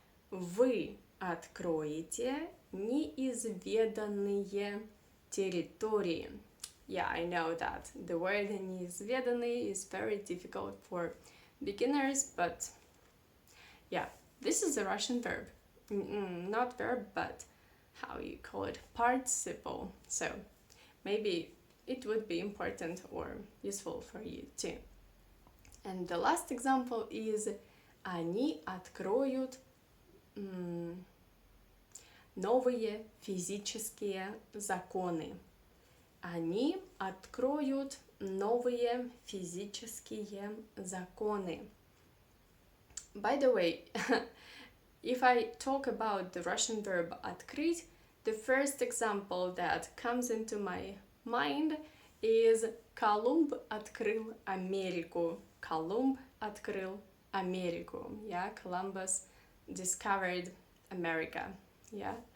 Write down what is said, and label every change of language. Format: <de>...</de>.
<ru>Вы откроете неизведанные территории.</ru> <en>Yeah, I know that the word неизведанный is very difficult for beginners, but yeah, this is a Russian verb. not verb, but how you call it, participle. So maybe it would be important or useful for you too. And the last example is</en> <ru>они откроют новые физические законы. Они откроют новые физические законы.</ru> <en>By the way, if I talk about the Russian verb открыть, the first example that comes into my mind is</en> <ru>Колумб открыл Америку. Колумб открыл Америку.</ru> <en>Yeah, Columbus discovered America. Yeah.</en>